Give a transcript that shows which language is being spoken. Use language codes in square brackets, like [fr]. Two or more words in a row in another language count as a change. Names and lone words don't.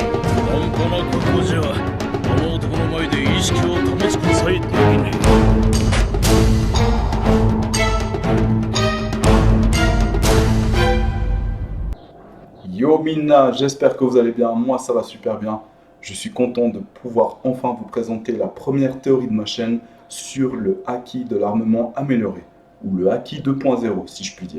[ja] 半端な覚悟じゃあの男の前で意識を保つことさえできね [fr] Yo Mina, j'espère que vous allez bien, moi ça va super bien. Je suis content de pouvoir enfin vous présenter la première théorie de ma chaîne sur le Haki de l'armement amélioré, ou le Haki 2.0 si je puis dire.